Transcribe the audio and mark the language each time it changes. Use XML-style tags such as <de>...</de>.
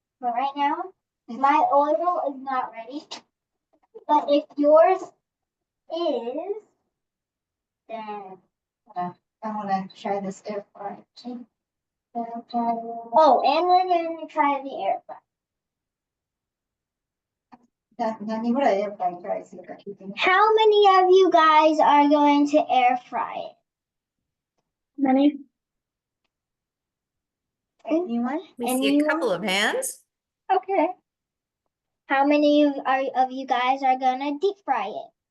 <en>But right now, my oil is not ready. But if yours is, then I wanna try this air fryer. oh, and we're gonna try the air fryer.</en> <ja>何ぐらいエアフライトライするか聞いてみて。</ja> <en>How many of you guys are going to air fry it? Many. Anyone? We see a couple of hands. Okay. How many of you guys are gonna deep fry it?</en>